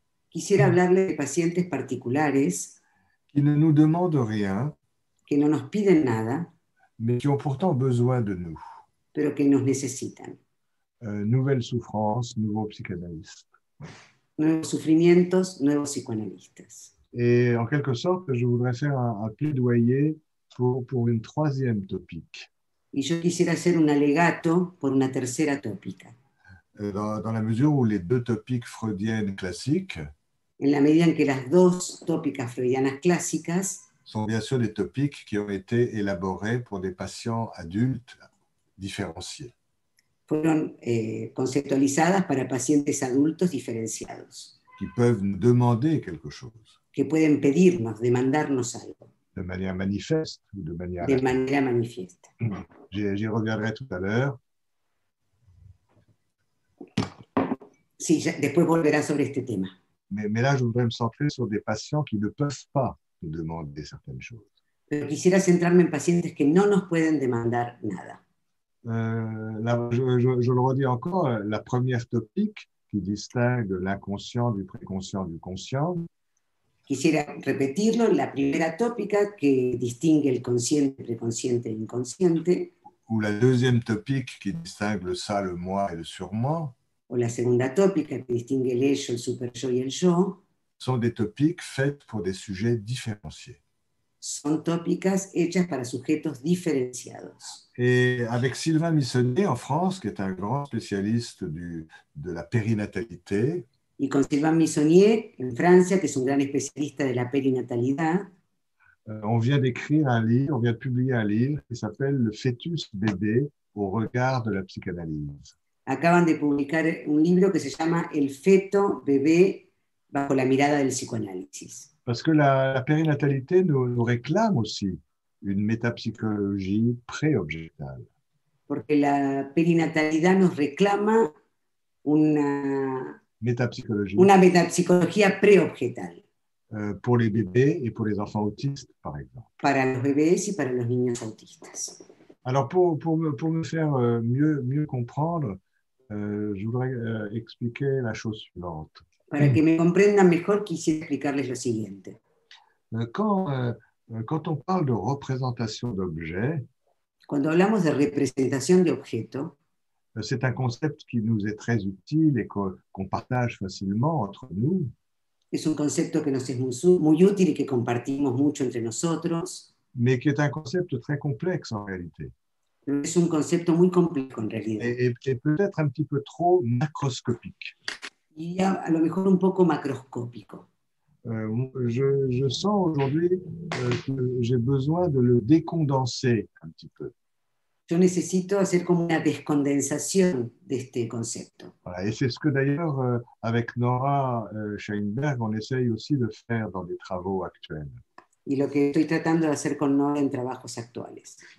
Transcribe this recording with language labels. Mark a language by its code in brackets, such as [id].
[es] Quisiera hablarle de pacientes particulares [fr] qui ne nous demandent rien, [es] que no nos piden nada, [fr] mais qui ont pourtant besoin de nous. [es] pero que nos necesitan. [fr] Nouvelles souffrances, nouveaux psychanalystes. [es] Nuevos sufrimientos, nuevos psicoanalistas. [fr] Et en quelque sorte, je voudrais faire un plaidoyer pour une troisième topique. [es] Y yo quisiera hacer un alegato por una tercera tópica. [fr] Dans la mesure où les deux topiques freudiennes classiques [es] En la medida en que las dos tópicas freudianas clásicas [fr] sont bien sûr des topiques qui ont été élaborés pour des patients adultes différenciés. [es] fueron conceptualizadas para pacientes adultos diferenciados, [fr] Qui peuvent nous demander quelque chose [es] que pueden pedirnos, demandarnos algo, [fr] de manière manifeste ou de manière... [es] de manera manifiesta. [fr] J'y reviendrai tout à l'heure. [es] Sí, después volverá sobre este tema. [fr] Mais là, je voudrais me centrer sur des patients qui ne peuvent pas nous demander certaines choses. [es] Pero quisiera centrarme en pacientes que no nos pueden demandar nada. [fr] Je le redis encore, la première topique qui distingue l'inconscient du préconscient du conscient, [es] Quisiera repetirlo, la primera tópica que distingue el consciente, preconsciente e inconsciente, [fr] ou la deuxième topique qui distingue le ça, le moi et le surmoi, [es] o la segunda tópica que distingue el ello, el superyo y el yo, [fr] sont des topiques faites pour des sujets différenciés. [es] son tópicas hechas para sujetos diferenciados. [fr] Et avec Sylvain Missonnier en France, qui est un grand spécialiste de la périnatalité, [es] Y con Sylvain Missonnier, en Francia, que es un gran especialista de la perinatalidad, [fr] on vient d'écrire un livre, on vient de publier un livre qui s'appelle « Le fœtus bébé au regard de la psychanalyse ». [es] acaban de publicar un libro que se llama El feto bebé bajo la mirada del psicoanálisis. [fr] Parce que la périnatalité nous réclame aussi une métapsychologie pré-objetale. [es] Porque la perinatalidad nos reclama una [fr] Métapsychologie [es] metapsicología preobjetal [fr] pour les bébés et pour les enfants autistes, par exemple. [es] para los bebés y para los niños autistas. [fr] Alors, pour me faire mieux comprendre, je voudrais expliquer la chose suivante. [es] Para que me comprendan mejor, quisiera explicarles lo siguiente. [fr] Quand on parle de représentation d'objets, [es] Cuando hablamos de representación de objeto, [fr] c'est un concept qui nous est très utile et qu'on partage facilement entre nous. [es] es un concepto que nos es muy útil y que compartimos mucho entre nosotros, [fr] mais qui est un concept très complexe en réalité, [es] pero es un concepto muy complejo en realidad [fr] et peut-être un petit peu trop macroscopique. [es] y a lo mejor un poco macroscópico. [fr] Je sens aujourd'hui que j'ai besoin de le décondenser un petit peu. [es] Yo necesito hacer como una descondensación de este concepto. [fr] Voilà, et c'est ce que d'ailleurs, avec Nora Scheinberg, on essaye aussi de faire dans des travaux actuels. [es] Y lo que estoy tratando de hacer con Nora en trabajos actuales.